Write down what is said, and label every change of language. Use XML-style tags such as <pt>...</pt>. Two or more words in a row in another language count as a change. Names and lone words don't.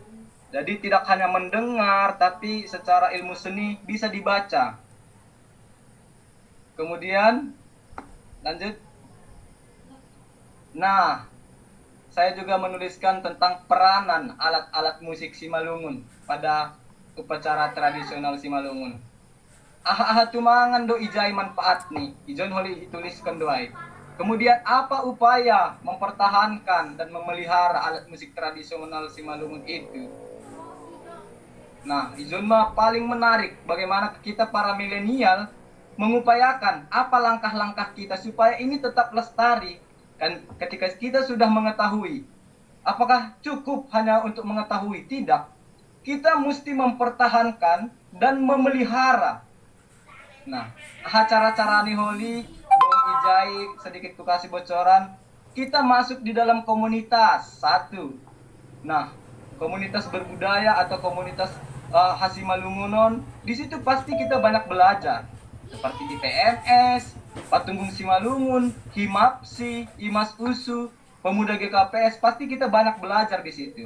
<id>Jadi tidak hanya mendengar tapi secara ilmu seni bisa dibaca. Kemudian lanjut. Nah, saya juga menuliskan tentang peranan alat-alat musik Simalungun pada upacara tradisional Simalungun.</id> <bts>Tumangan do ijai manfaat nih. Ijon holi tuliskan doai.</bts> <id>Kemudian apa upaya mempertahankan dan memelihara alat musik tradisional Simalungun itu? Nah,</id> <bts>ijon mah</bts> <id>paling menarik bagaimana kita para milenial mengupayakan apa langkah-langkah kita supaya ini tetap lestari. Dan ketika kita sudah mengetahui, apakah cukup hanya untuk mengetahui? Tidak. Kita mesti mempertahankan dan memelihara.</id> <bts>Nah, cara-cara niholi, dong ijai,</bts> <id>sedikit ku kasih bocoran. Kita masuk di dalam komunitas, satu. Nah, komunitas berbudaya atau komunitas Hasimalungunon, di situ pasti kita banyak belajar. Seperti di PMS, Patunggung Simalungun, Himapsi, Imas Usu, Pemuda GKPS, pasti kita banyak belajar di situ.</id>